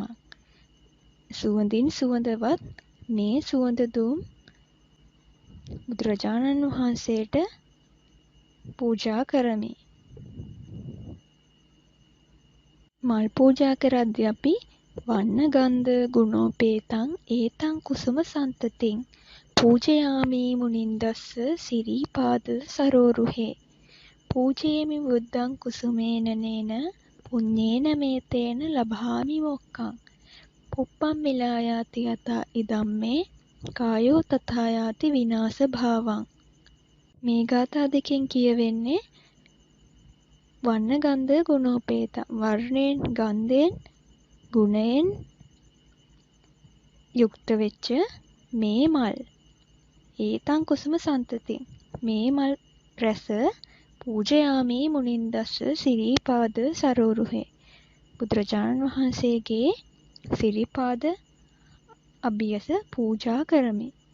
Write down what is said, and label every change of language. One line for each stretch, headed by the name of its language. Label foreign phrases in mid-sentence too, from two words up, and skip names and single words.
Sinhala: සුවඳින් සුවඳවත් මේ සුවඳ දුම් බුදුරජාණන් වහන්සේට පූජා කරමි. මල් පූජා කරද්දී අපි
Pali: වන්න ගන්ධ ගුණෝපේතං ඒතං කුසුම සන්තතින් පූජයාමි මුනින්දස්ස සිරීපාද සරෝරුහේ පූජේමි බුද්ධං කුසුමේන නේන පුඤ්ඤේන මේතේන ලභාමි මොක්ඛං පුප්පම් මිලායාති යතා ඉදම්මේ කායෝ තථායාති විනාශ භාවං.
Sinhala: මේ ගාථා දෙකෙන් කියවෙන්නේ
Pali: වන්න ගන්ධ ගුණෝපේත
Sinhala: වර්ණයෙන් ගන්ධයෙන් ගුණයෙන් යුක්ත වෙච්ච මේ මල්
Pali: ඒතං කුසුම සන්තතින්
Sinhala: මේ මල් රැස
Pali: පූජයාමි මුනින්දස්ස සිරීපාද සරෝරුහේ
Sinhala: බුදුරජාණන් වහන්සේගේ සිරිපාද අභියස පූජා කරමි.